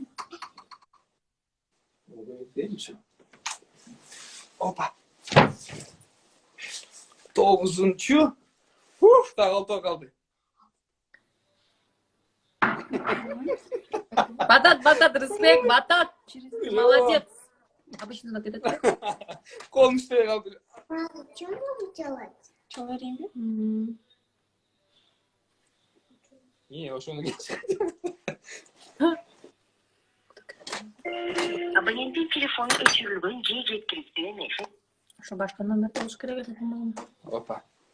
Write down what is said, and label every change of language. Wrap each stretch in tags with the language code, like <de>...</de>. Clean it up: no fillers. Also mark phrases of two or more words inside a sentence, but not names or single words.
<ky>Опа. 9-чу. Так, 6 калды. Батат, респект, батат.</ky> <ru>Молодец. Обычно так это.</ru> <ky>Колун иштебей калды.</ky> <ru>Что нам делать? Чаларин.</ru> <ky>Ошону кечти. Абоненттин телефону өчүрүлгөн же жеткиликтүү эмес. Ошо башка номерди алыш керек экен. Опа.</ky>